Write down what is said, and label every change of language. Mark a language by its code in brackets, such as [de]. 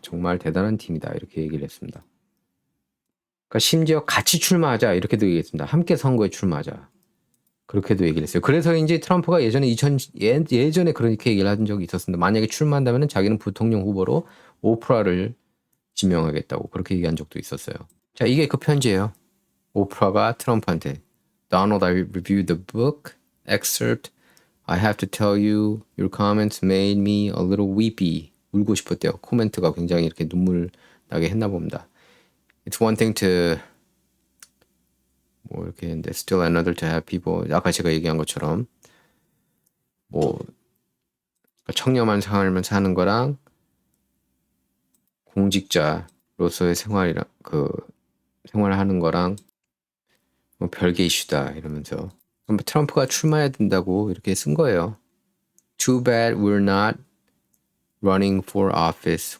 [ko] 정말 대단한 팀이다. 이렇게 얘기를 했습니다. 그러니까 심지어 같이 출마하자 이렇게도 얘기했습니다. 함께 선거에 출마하자. 그렇게도 얘기를 했어요. 그래서인지 트럼프가 예전에 예전에 그렇게 얘기를 한 적이 있었습니다. 만약에 출마한다면 자기는 부통령 후보로 오프라를 지명하겠다고 그렇게 얘기한 적도 있었어요. 자, 이게 그 편지예요. 오프라가 트럼프한테 [en] Donald, I reviewed the book excerpt. I have to tell you, your comments made me a little weepy. [ko] 울고 싶었대요. 코멘트가 굉장히 이렇게 눈물 나게 했나 봅니다. [en] It's one thing to [ko] 뭐 이렇게 했는데 [en] still another to have people. [ko] 아까 제가 얘기한 것처럼 뭐 청렴한 삶을 사는 거랑 공직자로서의 생활을 하는 거랑 뭐 별개 이슈다 이러면서 트럼프가 출마해야 된다고 이렇게 쓴 거예요. [en] Too bad we're not running for office.